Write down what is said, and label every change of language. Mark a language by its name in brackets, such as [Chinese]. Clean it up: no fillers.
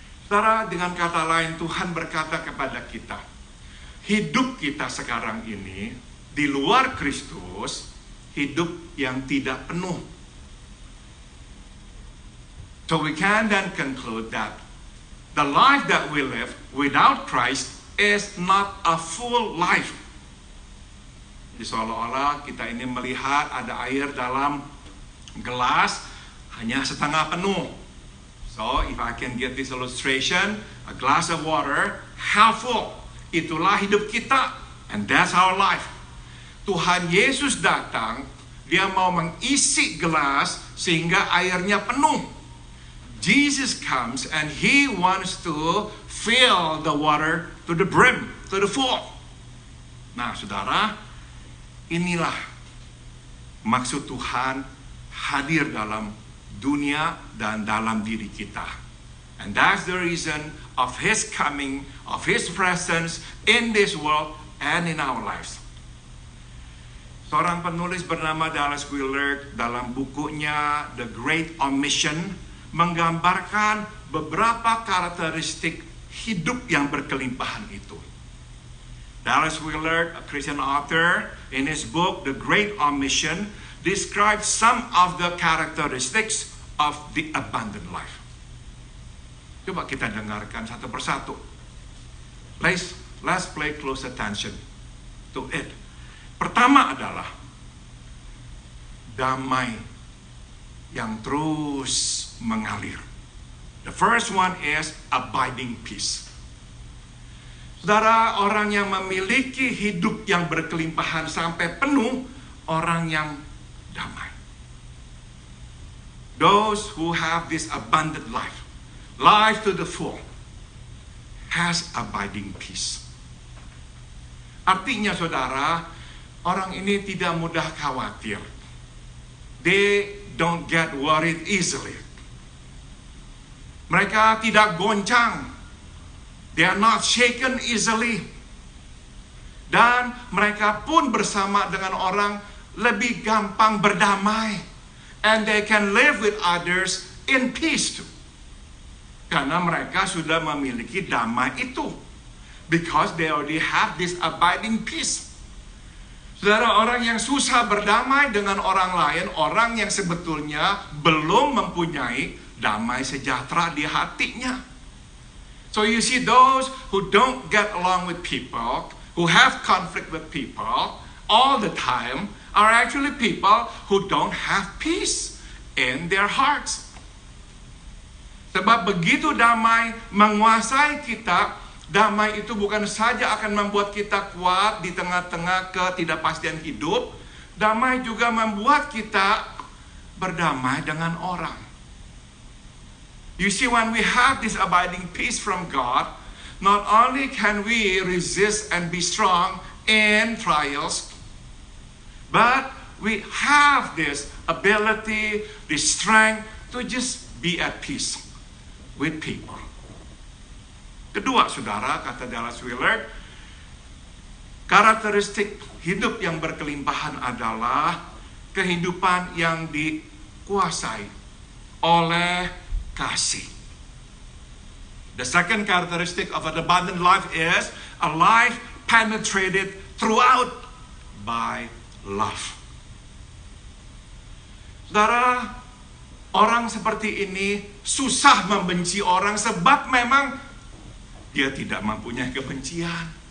[Indonesian] Saudara, dengan kata lain Tuhan berkata kepada kita, hidup kita sekarang ini di luar Kristus, hidup yang tidak penuh. [English] So we can then conclude that the life that we live without Christ is not a full life. [Indonesian] Jadi seolah-olah kita ini melihat ada air dalam gelas hanya setengah penuh. [English] So if I can give this illustration, a glass of water half full. [Indonesian] Itulah hidup kita, [English] and that's our life. [Indonesian] Tuhan Yesus datang, Dia mau mengisi gelas sehingga airnya penuh. [English] Jesus comes and He wants to fill the water to the brim, to the full. [Indonesian] Nah, saudara, inilah maksud Tuhan hadir dalam dunia dan dalam diri kita. [English] And that's the reason of His coming, of His presence in this world and in our lives. [Indonesian] Seorang penulis bernama Dallas Willard dalam bukunya The Great Omission menggambarkan beberapa karakteristik hidup yang berkelimpahan itu. [English] Dallas Willard, a Christian author, in his book The Great Omission, describes some of the characteristics of the abundant life. [Indonesian] Coba kita dengarkan satu persatu. [English] Let's pay close attention to it. [Indonesian] Pertama adalah damai yang terus mengalir. [English] The first one is abiding peace. [Indonesian] Saudara, orang yang memiliki hidup yang berkelimpahan sampai penuh, orang yang damai. [English] Those who have this abundant life, life to the full, has abiding peace. [Indonesian] Artinya saudara, orang ini tidak mudah khawatir. [English] They don't get worried easily. [Indonesian] Mereka tidak goncang. [English] They are not shaken easily. [Indonesian] Dan mereka pun bersama dengan orang lebih gampang berdamai. [English] And they can live with others in peace too. [Indonesian] Karena mereka sudah memiliki damai itu. [English] Because they already have this abiding peace. [Indonesian] Saudara, orang yang susah berdamai dengan orang lain, orang yang sebetulnya belum mempunyai damai sejahtera di hatinya. [English] So you see, those who don't get along with people, who have conflict with people all the time, are actually people who don't have peace in their hearts. [Indonesian] Sebab begitu damai menguasai kita, damai itu bukan saja akan membuat kita kuat di tengah-tengah ketidakpastian hidup, damai juga membuat kita berdamai dengan orang. [English] You see, when we have this abiding peace from God, not only can we resist and be strong in trials, but we have this ability, this strength to just be at peace with people. [Indonesian] Kedua, saudara, kata Dallas Willard, karakteristik hidup yang berkelimpahan adalah kehidupan yang dikuasai oleh kasih. [English] The second characteristic of an abundant life is a life penetrated throughout by love. [Indonesian] Saudara, orang seperti ini susah membenci orang sebab memang dia tidak mempunyai kebencian.